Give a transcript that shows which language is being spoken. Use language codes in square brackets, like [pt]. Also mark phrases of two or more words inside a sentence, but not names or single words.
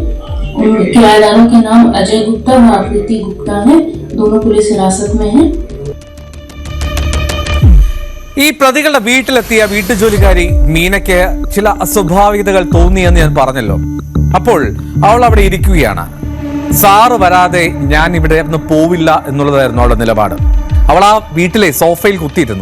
[hi] उन किराएदारों के नाम अजय गुप्ता व आकृति गुप्ता है। दोनों पुलिस हिरासत में हैं। [ml] ഈ പ്രതികളുടെ വീട്ടിലെത്തിയ വീട്ടുജോലിക്കാരി മീനയ്ക്ക് ചില അസ്വാഭാവികതകൾ തോന്നിയെന്ന് ഞാൻ പറഞ്ഞല്ലോ. അപ്പോൾ അവൾ അവിടെ ഇരിക്കുകയാണ്. സാറ് വരാതെ ഞാൻ ഇവിടെ നിന്ന് പോവില്ല എന്നുള്ളതായിരുന്നു അവളുടെ നിലപാട്. അവൾ ആ വീട്ടിലെ സോഫയിൽ കുത്തിയിരുന്നു.